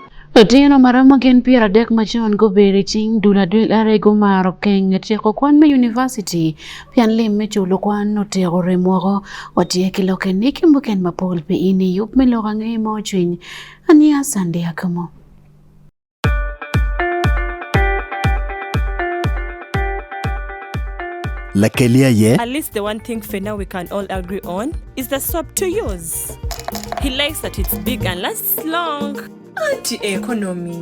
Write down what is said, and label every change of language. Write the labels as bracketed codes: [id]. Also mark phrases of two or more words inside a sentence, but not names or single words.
[ach] Otieno maramo gen piero adek machon go beri ching dula dul are go maro keng tieko kwan me university pian lim me chulo kwan no te gore mogo otie kilo ken nikimbuken mapol pe ini yup me loga nge mo chwin ania sande Akumu. [en] At least the one thing for now we can all agree on is the soap to use. He likes that it's big and lasts long. Anti-economy.